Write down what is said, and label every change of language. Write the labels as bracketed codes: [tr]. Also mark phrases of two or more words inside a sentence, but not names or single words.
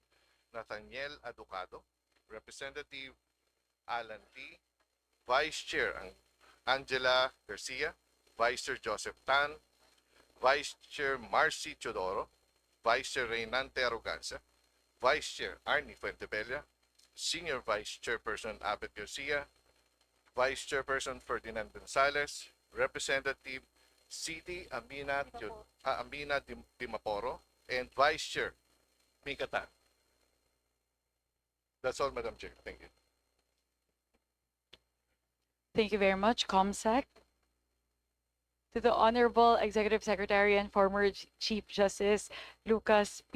[en] Nathaniel Aducado, Representative Alan Lee, Vice Chair Angela Garcia, Vice Chair Joseph Tan, Vice Chair Marcy Chodoro, Vice Chair Reynante Arrogancia, Vice Chair Arnie Fuentebella, Senior Vice Chairperson Abet Garcia, Vice Chairperson Ferdinand Gonzalez, Representative C.D. Amina Dimaporo, and Vice Chair Mika Tan. That's all, Madam Chair. Thank you. Thank you very much, ComSec. To the Honorable Executive Secretary and former Chief Justice Lucas P.